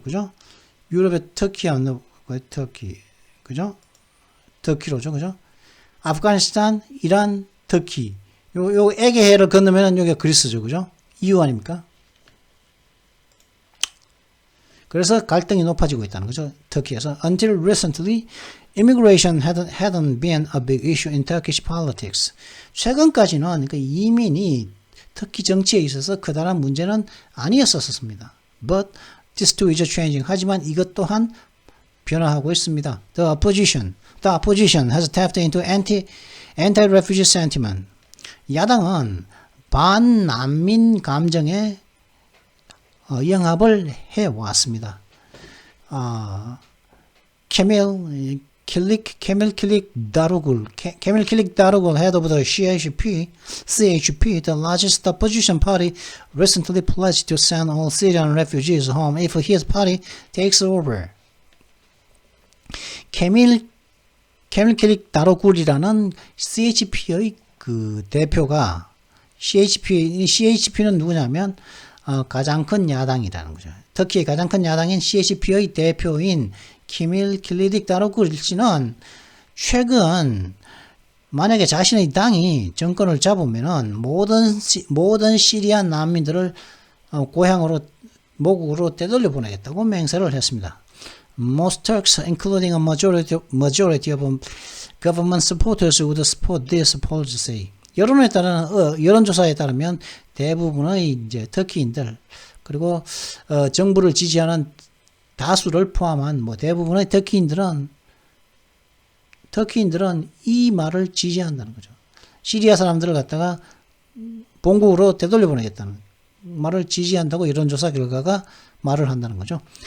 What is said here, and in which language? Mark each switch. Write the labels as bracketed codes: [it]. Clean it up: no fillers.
[ko] 그죠? 유럽의 터키 하면 터키. 그죠? 터키로죠. 그죠? 아프가니스탄, 이란, 터키. 요 에게해를 건너면 여기가 그리스죠. 그죠? 이유 아닙니까? 그래서 갈등이 높아지고 있다는 거죠. 터키에서. [en] Until recently, immigration hadn't been a big issue in Turkish politics. [ko] 최근까지는 그러니까 이민이 터키 정치에 있어서 커다란 문제는 아니었었습니다. [en] But this too is changing. [ko] 하지만 이것 또한 변화하고 있습니다. [en] The opposition has tapped into anti-refugee sentiment. [ko] 야당은 반난민 감정에 영합을 해왔습니다. [en] 케밀 킬릭 다루굴, head of the CHP, the largest opposition party, recently pledged to send all Syrian refugees home if his party takes over. [ko] 케밀 킬릭 다루굴이라는 CHP의 그 대표가 CHP는 누구냐면 가장 큰 야당이라는 거죠. 터키의 가장 큰 야당인 CHP의 대표인 케밀 킬릭 다루굴 씨는 최근 만약에 자신의 당이 정권을 잡으면은 모든 시리아 난민들을 고향으로 모국으로 되돌려 보내겠다고 맹세를 했습니다. [en] Most Turks, including a majority of government supporters, would support this policy. [ko] 여론조사에 따르면 대부분의 이제 터키인들 그리고 정부를 지지하는 다수를 포함한 대부분의 터키인들은 이 말을 지지한다는 거죠. 시리아 사람들을 갖다가 본국으로 되돌려 보내겠다는 말을 지지한다고 여론조사 결과가 말을 한다는 거죠.